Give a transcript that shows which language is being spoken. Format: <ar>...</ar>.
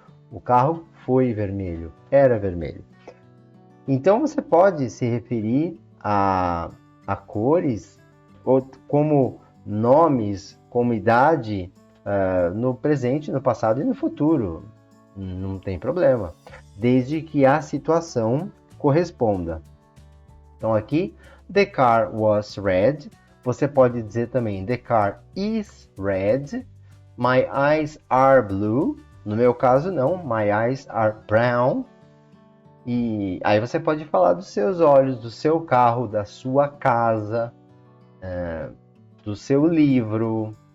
<pt>O carro foi vermelho. Era vermelho. Então você pode se referir a cores ou como nomes, como idade, no presente, no passado e no futuro. Não tem problema. Desde que a situação corresponda. Então aqui,</pt> <en>the car was red.</en> <pt>Você pode dizer também,</pt> <en>the car is red, my eyes are blue.</en> <pt>No meu caso, não,</pt> <en>my eyes are brown.</en> <pt>E aí você pode falar dos seus olhos, do seu carro, da sua casa, do seu livro.</pt>